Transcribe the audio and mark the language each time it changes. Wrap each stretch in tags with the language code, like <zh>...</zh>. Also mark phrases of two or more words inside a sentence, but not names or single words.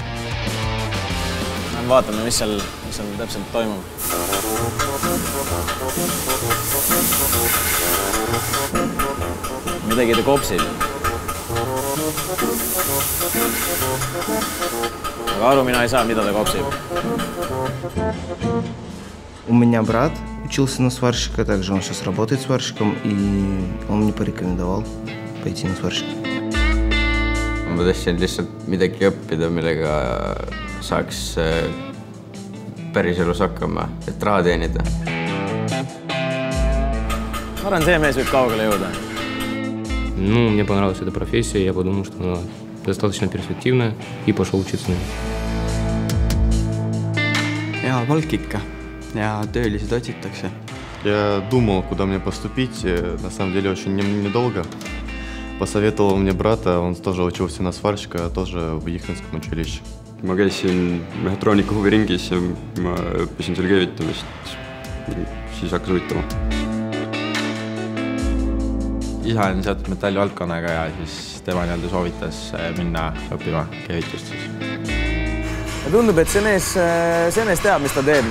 <et>Vaatame, mis seal täpselt toimub. Midagi ta kopsib. Aga aru mina ei saa, mida ta kopsib.</et> <ru>У меня брат учился на сварщика, также он сейчас работает сварщиком, и он мне порекомендовал пойти на сварщика.</ru> <et>Ma tahtsin lihtsalt midagi õppida, millega saaks päris elus hakkama, et raha teenida. Ma arvan, see mees võib kaugele jõuda.</et> <ru>Ну, мне понравилась эта профессия, я подумал, что она достаточно перспективная и пошел учиться.</ru> <et>Hea palk ikka ja töölised otsitakse.</et> <ru>Я думал, куда мне поступить, на самом деле очень недолго. Посоветовал мне брата, он тоже учился на сварщика, тоже в Jihklinskом училище.</ru> <et>Ma käisin mehhatroonika huviringis ja ma õppisin seal keevitamist, siis hakkas huvitama. Isa on seotud metallivaldkonnaga ja siis tema soovitas minna õppima keevitust. Ja tundub, et see mees teab, mis ta teeb.</et>